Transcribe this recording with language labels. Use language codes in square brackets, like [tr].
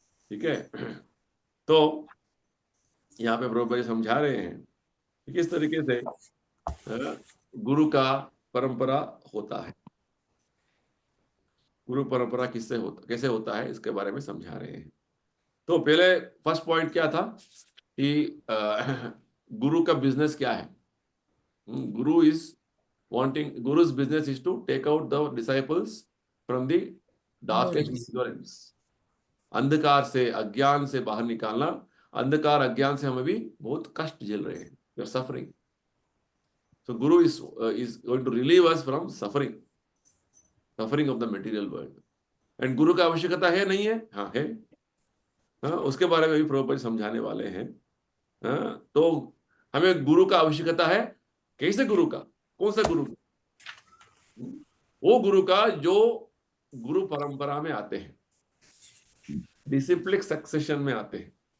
[hi] ठीक है, तो यहाँ पे प्रभुपाद जी समझा रहे हैं कि किस तरीके से गुरु का परंपरा होता है, गुरु परंपरा किससे होता, कैसे होता है, इसके बारे में समझा रहे हैं। तो पहले फर्स्ट पॉइंट क्या था कि गुरु का बिजनेस क्या है। [en] गुरु's business is to take out the disciples from the darkest ignorance। [hi] अंधकार से, अज्ञान से बाहर निकालना। अंधकार अज्ञान से हम अभी बहुत कष्ट झेल रहे हैं, [en] we are suffering। So Guru is going to relieve us from suffering of the material world। [hi] And गुरु का आवश्यकता है, नहीं है? हाँ है। हाँ, उसके बारे में भी प्रभुपाद समझाने वाले हैं। हाँ, तो हमें गुरु का आवश्यकता है, कैसे गुरु का, कौन सा गुरु? वो गुरु का जो गुरु परंपरा में आते हैं, डिसिप्लिक सक्सेशन में आते हैं।